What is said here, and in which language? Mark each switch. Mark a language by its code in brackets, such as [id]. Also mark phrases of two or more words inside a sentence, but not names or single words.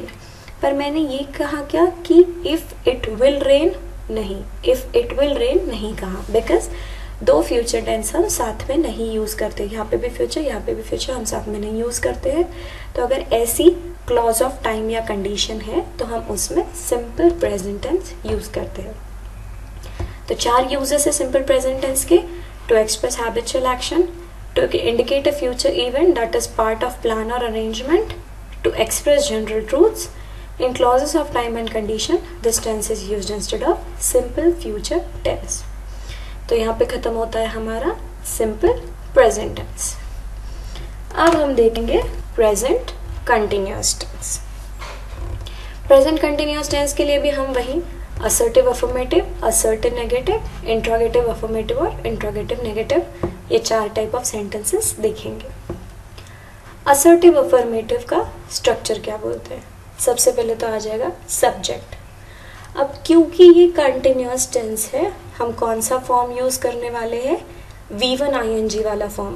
[hi] पर मैंने ये कहा क्या कि [en] if it will rain, [hi] नहीं, [en] if it will rain [hi] नहीं कहा, बिकॉज दो [en] future tense [hi] हम साथ में नहीं यूज़ करते, यहाँ पे भी फ्यूचर, यहाँ पे भी फ्यूचर हम साथ में नहीं यूज़ करते हैं। तो अगर ऐसी [en] clause of time [hi] या कंडीशन है तो हम उसमें [en] simple present tense [hi] यूज़ करते हैं। तो 4 यूजेस है [en] simple present tense [hi] के। [en] to express habitual action, to indicate a future event that is part of plan or arrangement, to express general truths. In clauses of time and condition, this tense is used instead of simple future tense. [hi] तो यहाँ पे ख़त्म होता है हमारा [en] simple present tense। [hi] अब हम देखेंगे [en] present continuous tense। present continuous tense [hi] के लिए भी हम वही [en] assertive affirmative, assertive negative, interrogative affirmative और interrogative negative, [hi] ये 4 [en] type of sentences [hi] देखेंगे। [en] assertive affirmative [hi] का स्ट्रक्चर क्या बोलते हैं? सबसे पहले तो आ जाएगा सब्जेक्ट। अब क्योंकि ये [en] continuous tense [hi] है, हम कौन सा [en] form use [hi] करने वाले हैं? [en] V1 ING वाला फॉर्म।